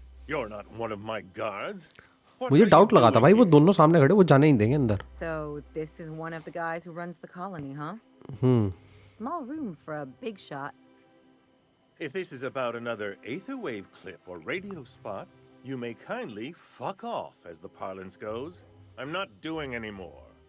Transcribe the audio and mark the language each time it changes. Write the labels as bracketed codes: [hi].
[en] You're not one of my guards. [hi] मुझे doubt लगा था भाई, वो दोनों सामने खड़े, वो जाने नहीं देंगे अंदर. [en] So this is one of the guys who runs the colony, huh? Small room for a big shot. If this is about another aetherwave clip or radio spot, you may kindly fuck off, as the parlance goes. I'm not doing any more.